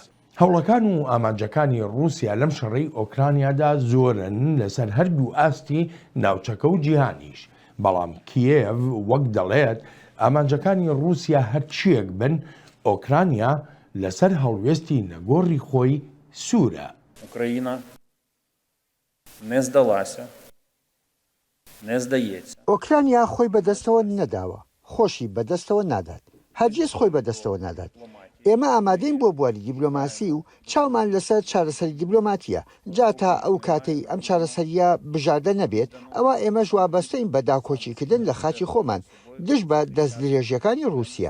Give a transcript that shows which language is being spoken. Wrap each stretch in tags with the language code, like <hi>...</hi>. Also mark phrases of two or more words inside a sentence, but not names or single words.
<ckb>هەوڵەکان و ئامانجەکانی رووسیا لەم شەڕەی ئۆکرانیادا زۆرن لەسەر هەردوو ئاستی ناوچەکە و جیهانیش، بەڵام کیێڤ وەک دەڵێت ئامانجەکانی رووسیا هەرچیەک بن ئۆکرانیا لەسەر هەڵوێستی نەگۆڕی خۆی سوورە.</ckb> <uk>Україна не здалася, не здається.</uk> <ckb>ئۆکرانیا خۆی بەدەستەوە نەداوە، خۆشی بەدەستەوە نادات، هەرگیز خۆی بەدەستەوە نادات. ئێمە ئامادەین بۆ بواری دیبلۆماسی و چاومان لەسەر چارەسەری دیبلۆماتیە. جا تا ئەو کاتەی ئەم چارەسەریە بژاردە نەبێت، ئەوە ئێمەش وابەستەین بە داکۆچیکردن لە خاچی خۆمان دژ بە دەستدرێژیەکانی رووسیا.</ckb>